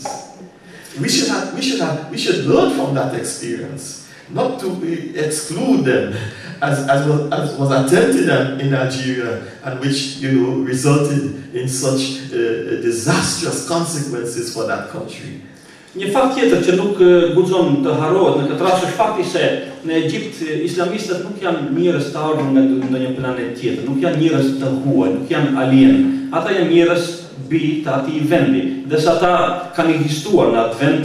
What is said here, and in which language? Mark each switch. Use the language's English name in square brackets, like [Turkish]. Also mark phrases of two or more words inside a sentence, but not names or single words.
[English] We should learn from that experience, not to exclude them, as was attempted in Algeria, and which resulted in such disastrous consequences for that country. [Albanian] Një fakt tjetër që nuk guxon të harrohet në këtë rast është fakti se në Egjipt islamistët nuk janë njerëz të ardhur nga ndonjë planet tjetër, nuk janë njerëz të huaj, nuk janë alien. Ata janë njerëz bi të atij vendi, dhe sa ata kanë ekzistuar në atë vend.